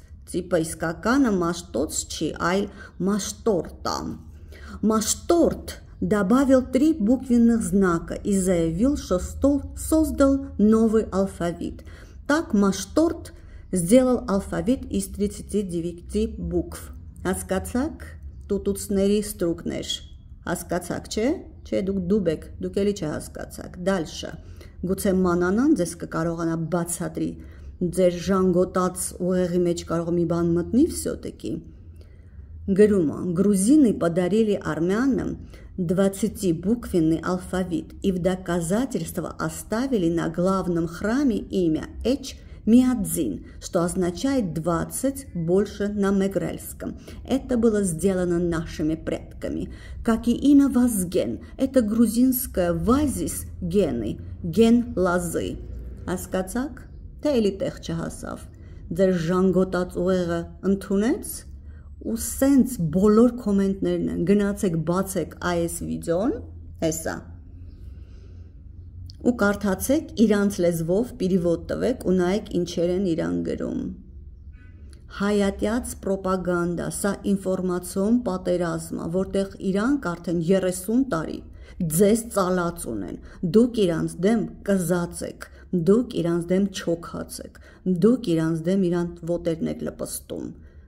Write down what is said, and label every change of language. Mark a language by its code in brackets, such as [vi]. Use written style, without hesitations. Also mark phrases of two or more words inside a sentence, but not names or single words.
[hy] Типа իսկականն ա Մաշտոց չի այ Մաշտորտն ա. [ru] Машторт добавил 3 буквенных знака и заявил, что создал новый алфавит. Так Машторт сделал алфавит из 39 букв. [hy] Հասկացաք տուտուցների ստրուկներ. Հասկացաք, չէ? Չէ, դուք դուբ եք, դուք էլի չհասկացաք. Դալշը. Գուցե մանանան ձեզ կկարողանա բացատրի, ձեր ժանգոտած ուղեղի մեջ կարող մի բան մտնի всё-таки. Գրումը. [ru] Грузины подарили армянам 20-буквенный алфавит и в доказательство оставили на главном храме имя Эч Миадзин, что означает 20 больше на мегрельском. Это было сделано нашими предками. Как и имя Вазген, это грузинское Вазис гены, ген лозы. [hy] Հասկացաք, թե էլի տեղ չհասավ, ձեր ժանգոտած ուղեղը ընդունեց ու սենց բոլոր կոմենտներն են, գնացեք բացեք այս վիդեոն, հեսա, ու կարդացեք իրանց լեզվով պիրիվոտ տվեք ու նայեք ինչեր են իրան գրում։ Հայատյաց պրոպագանդա, սա ինֆորմացիոն պատերազմ է, որտեղ իրանք արդեն 30 տարի ձեզ ծալած ունեն, դուք իրանց դեմ կզած եք, դուք իրանց դեմ չոքած եք, դուք իրանց դեմ իրանց ոտերն եք լպստում։